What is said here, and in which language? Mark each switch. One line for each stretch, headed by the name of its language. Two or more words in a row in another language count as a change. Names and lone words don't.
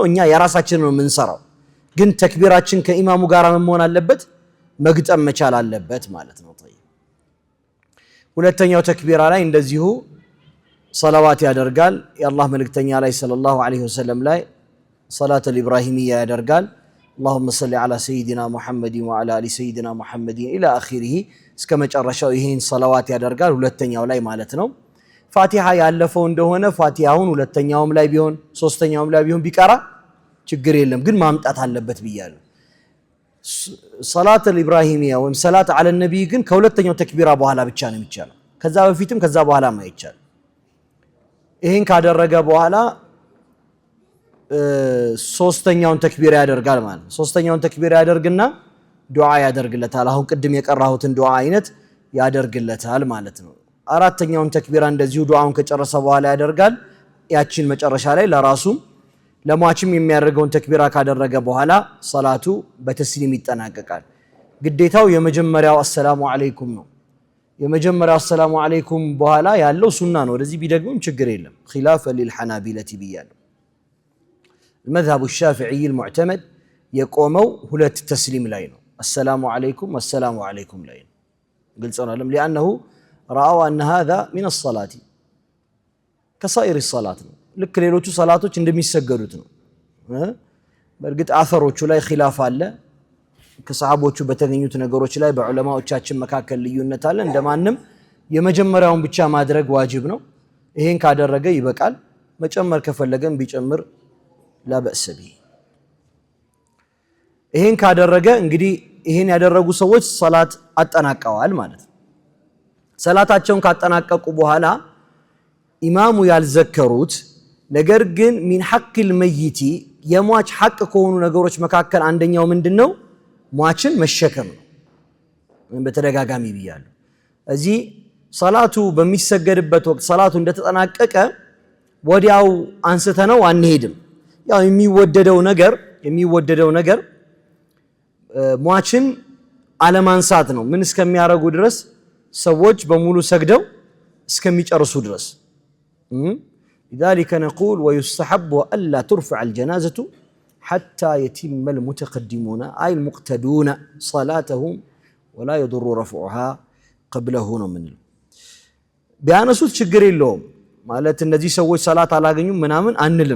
Amharic: እኛ የራሳችንን ነው የምንሰራው፣ ግን ተክቢራችን ከኢማሙ ጋር መሆን አለበት፣ መግጠም መቻል አለበት ማለት ነው። طيب ሁለተኛው ተክቢራ ላይ እንደዚሁ ሰላዋት ያደርጋል። የአላህ መልእክተኛ ላይ
Arabic: صلى الله عليه وسلم
Amharic: ላይ
Arabic: صلاة إبراهيمية
Amharic: ያደርጋል።
Arabic: اللهم صل على سيدنا محمد وعلى ال سيدنا محمد الى اخره
Amharic: እስከ መጨረሻው ይሄን ሰላዋት ያደርጋል። ሁለተኛው ላይ ማለት ነው። ፋቲሃ ያለፈው እንደሆነ ፋቲሃውን ሁለተኛውም ላይ ቢሆን ሶስተኛውም ላይ ቢሆን ቢቀራ ችግር የለም ግን ማምጣት አለበት ብያለሁ
Arabic: صلاة الإبراهيمية
Amharic: ወይም
Arabic: صلاة على النبي
Amharic: ግን ከሁለተኛው ተክቢራ በኋላ ብቻ ነው የሚቻለው ከዛ በፊትም ከዛ በኋላ ማይቻል ይሄን ካደረገ በኋላ ሶስተኛውን ተክቢራ ያደርጋል ማለት ነው ሶስተኛውን ተክቢራ ያደርግና ዱዓ ያደርግለታል አሁን ቅድም የቀራሁትን ዱዓ አይነት ያደርግለታል ማለት ነው አራተኛውን ተክቢራ እንደዚሁ ዱዓውን ከጨረሰ በኋላ ያደርጋል ያቺን መጨረሻ ላይ ለራሱም ለሟችም የሚያደርገውን ተክቢራ ካደረገ በኋላ ሶላቱ በተስሊም ይጠናቀቃል ግዴታው የመጀመሪያው
Arabic: السلام عليكم
Amharic: ነው የመጀመሪያው
Arabic: السلام عليكم
Amharic: በኋላ ያለው ሱና ነው ወደዚህ ቢደግምም ችግር የለም
Arabic: خلاف للحنابلة
Amharic: ብያለሁ
Arabic: المذهب الشافعي المعتمد يقوموا
Amharic: ሁለት ተስሊም ላይ ነው السلام
Arabic: عليكم والسلام عليكم
Amharic: ላይ ነው ግልጽ ነው አይደል
Arabic: لانه راوا ان هذا من الصلاه كسائر الصلاه
Amharic: ልክ ሌሎቹ ሶላቶች እንደሚሰገዱት ነው በእርግጥ አፈሮቹ ላይ ኺላፍ አለ ከሰሃቦቹ በተገኙት ነገሮች ላይ በዑለማዎቻችን መካከል ልዩነት አለ እንደማንም የመጀመሪያውን ብቻ ማድረግ ዋጅብ ነው ይሄን ካደረገ ይበቃል መጨመር ከፈለገም ቢጨምር
Arabic: لا بأس به
Amharic: ይሄን ካደረገ እንግዲህ ይሄን ያደረጉ ሰዎች ሶላት አጠናቀዋል ማለት ነው ሶላታቸውን ካጠናቀቁ በኋላ ኢማሙ ያልዘከሩት ነገር ግን
Arabic: من حق الميت
Amharic: የሟች ሐቅ ከሆኑ ነገሮች መካከል አንደኛው ምንድነው ሟችን መሸከም ነው በተደጋጋሚ ብያለሁ እዚህ ሶላቱ በሚሰገድበት ወቅት ሶላቱ እንደተጠናቀቀ ወዲያው አንስተነው አንሄድም ያው የሚወደደው ነገር ሟችን አለማንሳት ነው ምን እስከሚያረጉ ድረስ ሰዎች በሙሉ ሰግደው እስከሚጨርሱ ድረስ
Arabic: لذلك نقول ويستحب ألا ترفع الجنازة حتى يتم المتقدمون أي المقتدون صلاتهم ولا يضر رفعها قبله من
Amharic: ቢያነሱት ችግር የለውም ማለት እነዚህ ሰዎች ሰላት አላገኙም ምናምን አንልም